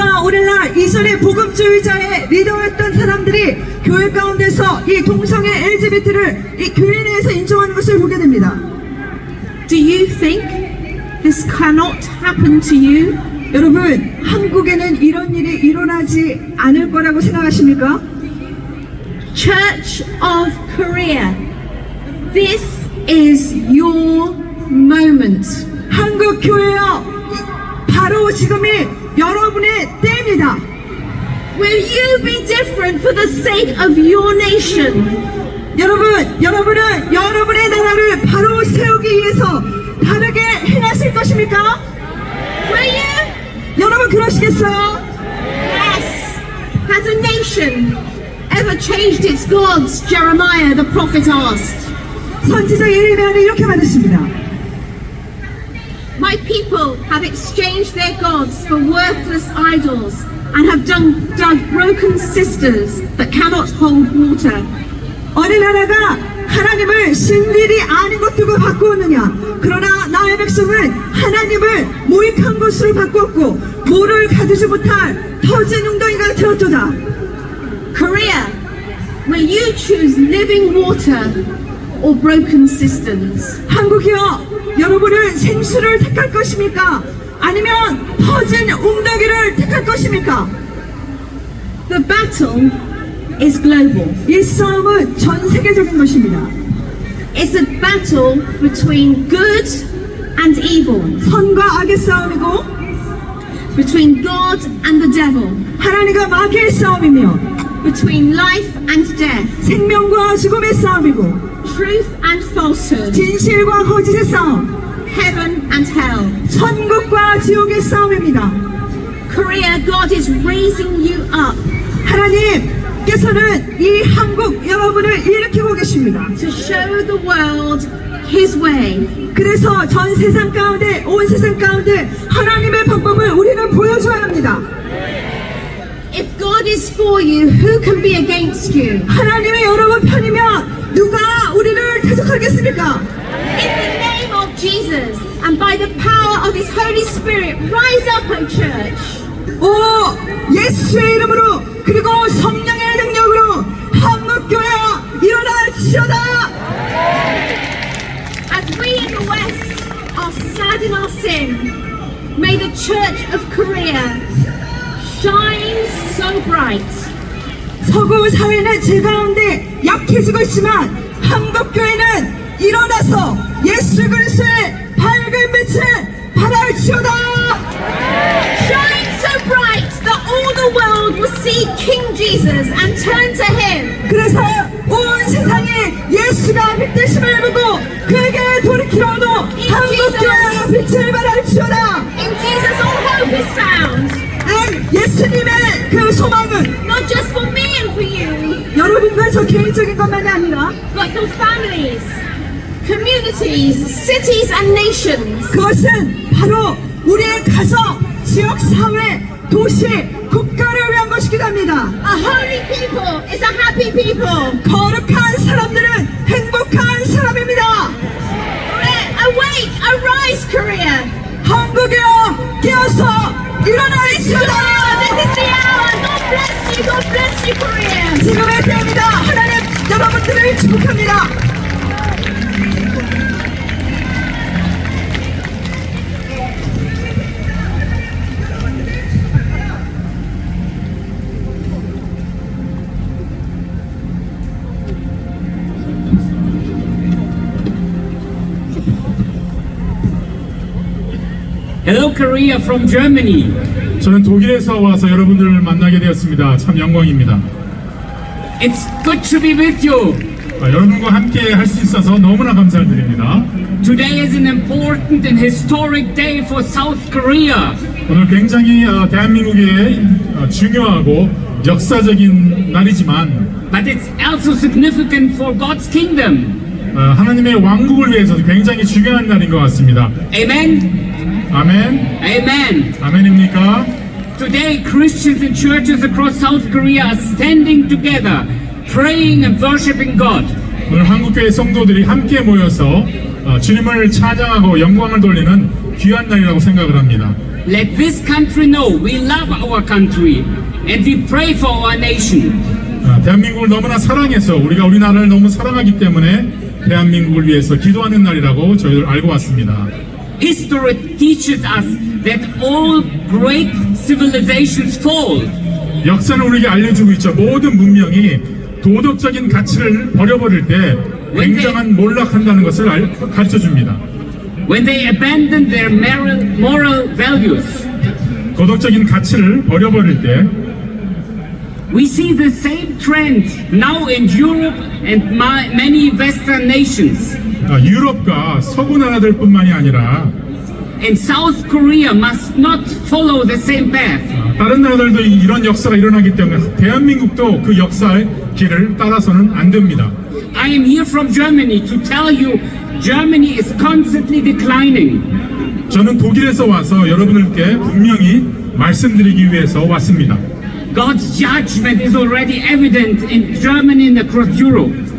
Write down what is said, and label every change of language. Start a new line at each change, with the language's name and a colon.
Korean: 또한 오늘날 이전에 복음주의자의 리더였던 사람들이 교회 가운데서 이 동성애 LGBT를 이 교회 내에서 인정하는 것을 보게 됩니다.
English: Do you think this cannot happen to you?
Korean: 여러분, 한국에는 이런 일이 일어나지 않을 거라고 생각하십니까?
English: Church of Korea, this is your moment.
Korean: 한국 교회여, 바로 지금이 여러분의 때입니다.
English: Will you be different for the sake of your nation?
Korean: 여러분은 여러분의 나라를 바로 세우기 위해서 다르게 행하실 것입니까?
English: Will you?
Korean: 여러분 그러시겠어요?
English: Yes. Has a nation ever changed its gods? Jeremiah the prophet asked.
Korean: 선지자 예레미야는 이렇게 말했습니다.
English: My people have exchanged their gods for worthless idols and have dug broken cisterns that cannot hold water.
Korean: 어느 나라가 하나님을 신들이 아닌 것 두고 바꾸었느냐? 그러나 나의 백성은 하나님을 무익한 것으로 바꾸었고 물을 가두지 못할 터진 웅덩이가 되었도다.
English: Korea, will you choose living water or broken cisterns?
Korean: 한국이여, 여러분은 생수를 택할 것입니까? 아니면 터진 웅덩이를 택할 것입니까?
English: The battle is global.
Korean: 이 싸움은 전 세계적인 것입니다.
English: It's a battle between good and evil,
Korean: 선과 악의 싸움이고
English: between God and the devil,
Korean: 하나님과 마귀의 싸움이며
English: between life and death,
Korean: 생명과 죽음의 싸움이고
English: truth and falsehood,
Korean: 진실과 거짓의 싸움,
English: heaven and hell.
Korean: 천국과 지옥의 싸움입니다.
English: Korea, God is raising you up
Korean: 하나님께서는 이 한국 여러분을 일으키고 계십니다.
English: to show the world His way.
Korean: 그래서 전 세상 가운데, 온 세상 가운데 하나님의 방법을 우리는 보여줘야 합니다.
English: If God is for you, who can be against you?
Korean: 하나님의 여러분 편이면 누가 우리를 대적하겠습니까?
English: In the name of Jesus and by the power of His Holy Spirit, rise up, O church.
Korean: 오, 예수의 이름으로 그리고 성령의 능력으로 한국교회야 일어날지어다.
English: As we in the West are sad in our sin, may the Church of Korea shine so bright.
Korean: 서구 사회는 제 가운데 약해지고 있지만 한국교회는 일어나서 예수 그리스도의 밝은 빛을 발할지어다.
English: Shine so bright that all the world will see King Jesus and turn to Him.
Korean: 그래서 온 세상이 예수가 빛되심을 보고 그에게 돌이키려도 한국교회가 빛을 발할지어다.
English: In Jesus all hope is found.
Korean: 예수님의 그 소망은
English: Not just for me and for you,
Korean: 여러분과 저 개인적인 것만이 아니라
English: but for families, communities, cities and nations.
Korean: 그것은 바로 우리의 가정, 지역, 사회, 도시, 국가를 위한 것이기도 합니다.
English: A holy people is a happy people.
Korean: 거룩한 사람들은 행복한 사람입니다.
English: Awake, arise, Korea.
Korean: 한국이여 깨어서 일어나시다.
English: This is the hour. God bless you. God bless you, Korea.
Korean: 지금의 때입니다. 하나님 여러분들을 축복합니다.
English: Hello, Korea from Germany.
Korean: 저는 독일에서 와서 여러분들을 만나게 되었습니다. 참 영광입니다.
English: It's good to be with you.
Korean: 여러분과 함께 할 수 있어서 너무나 감사를 드립니다.
English: Today is an important and historic day for South Korea.
Korean: 오늘 굉장히 대한민국의 중요하고 역사적인 날이지만
English: But it's also significant for God's kingdom.
Korean: 하나님의 왕국을 위해서도 굉장히 중요한 날인 것 같습니다.
English: Amen?
Korean: 아멘.
English: Amen.
Korean: 아멘입니까?
English: Today, Christians and churches across South Korea are standing together, praying and worshiping God.
Korean: 오늘 한국교회 성도들이 함께 모여서 주님을 찬양하고 영광을 돌리는 귀한 날이라고 생각을 합니다.
English: Let this country know we love our country and we pray for our nation.
Korean: 대한민국을 너무나 사랑해서 우리가 우리나라를 너무 사랑하기 때문에 대한민국을 위해서 기도하는 날이라고 저희들 알고 왔습니다.
English: History teaches us that all great civilizations fall.
Korean: 역사는 우리에게 알려주고 있죠. 모든 문명이 도덕적인 가치를 버려버릴 때 굉장한 몰락한다는 것을 가르쳐줍니다.
English: When they abandon their moral values,
Korean: 도덕적인 가치를 버려버릴 때
English: we see the same trend now in Europe and many Western nations.
Korean: 유럽과 서구 나라들뿐만이 아니라
English: And South Korea must not follow the same path.
Korean: 다른 나라들도 이런 역사가 일어나기 때문에 대한민국도 그 역사의 길을 따라서는 안 됩니다.
English: I am here from Germany to tell you Germany is constantly declining.
Korean: 저는 독일에서 와서 여러분들께 분명히 말씀드리기 위해서 왔습니다.
English: God's judgment is already evident in Germany and across Europe.